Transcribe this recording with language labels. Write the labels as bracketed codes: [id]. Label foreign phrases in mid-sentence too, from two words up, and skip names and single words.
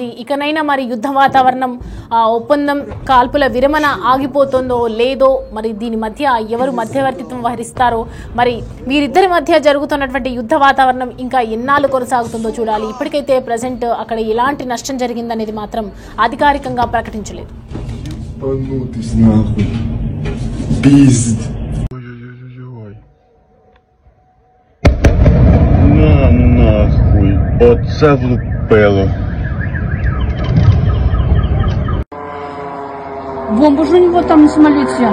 [te] ఇకనైనా మరి యుద్ధ వాతావరణం ఒప్పందం కాల్పుల విరమణ ఆగిపోతుందో లేదో, మరి దీని మధ్య ఎవరు మధ్యవర్తిత్వం వహిస్తారో, మరి వీరిద్దరి మధ్య జరుగుతున్నటువంటి యుద్ధ వాతావరణం ఇంకా ఎన్నాళ్ళు కొనసాగుతుందో చూడాలి. ఇప్పటికైతే ప్రజెంట్ అక్కడ ఎలాంటి నష్టం జరిగిందనేది మాత్రం అధికారికంగా ప్రకటించలేదు. [uk] Нахуй, оце влупило. [ru] Бомба же у него там на самолете.